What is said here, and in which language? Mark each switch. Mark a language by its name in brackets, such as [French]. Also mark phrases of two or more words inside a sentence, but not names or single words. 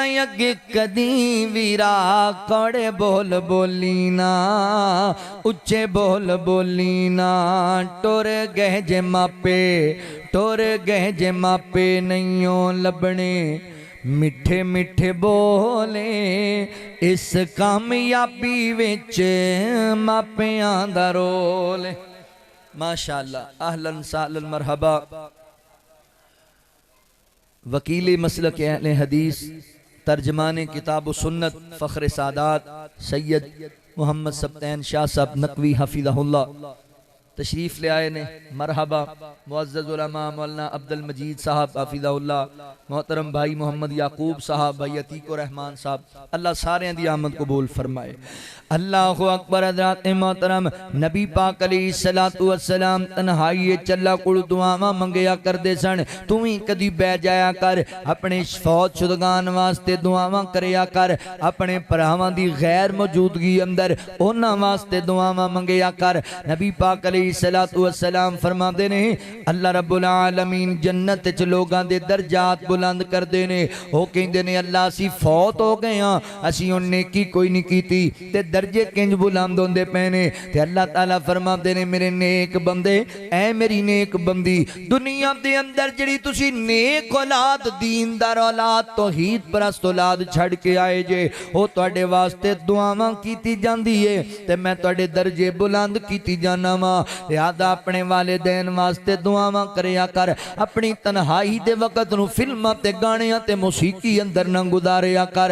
[Punjabi] اگے کدی ویرا کڑے بول بولی نہ اچے بول بولی نہ ٹر گئے جے ماپے ٹر گئے جے ماپے نہیوں لبنے مٹھے مٹھے بولے اس کامیابی وچ ماپیاں دا رول ماشاءاللہ [Arabic] أهلا سهلا مرحبا [Punjabi] وکیل مسلک اہل حدیث ترجمان کتاب سنت فخر سادات سید محمد سبطین شاہ صاحب نقوی حفظہ اللہ تشریف لے آئے نے مرحبا معزز علما مولانا عبد المجید صاحب حفظہ اللہ محترم بھائی محمد یعقوب صاحب بھائی عتیق رحمان صاحب اللہ سارے دی آمد قبول फरमाए [Arabic] الله أكبر [Punjabi] حضرات محترم نبی پاک [Arabic] عليه الصلاة والسلام [Punjabi] تنہائی چلا کول دعاواں منگیا کردے سن تو ہی کدی بہہ جایا کر اپنے فوت شدگان واسطے دعاواں کریا کر اپنے بھراواں دی غیر موجودگی اندر اونہاں واسطے دعاواں منگیا کر نبی پاک [Arabic] عليه الصلاة والسلام [Punjabi] فرماتے نے [Arabic] الله رب العالمين [Punjabi] جنت چ لوگاں دے درجات بلند کردے نے او کہندے نے اللہ اسیں فوت ہو گئے ہاں اسیں ہن نیکی کوئی نہیں کیتی تے درجے کنج بلند ہوندے پے نے تے اللہ تعالی فرماتے نے میرے نیک بندے اے میری نیک بندی دنیا دے اندر جہڑی تسی نیک اولاد دیندار اولاد توحید پرست اولاد چھڈ کے آئے جے او تہاڈے واسطے دعاواں کیتی جاندی ہے تے میں تہاڈے درجے بلند کیتی جانا وا لہذا اپنے والدین واسطے دعاواں کریا کر اپنی تنہائی دے وقت نوں فلماں تے گانیاں تے موسیقی اندر نہ گزاریا کر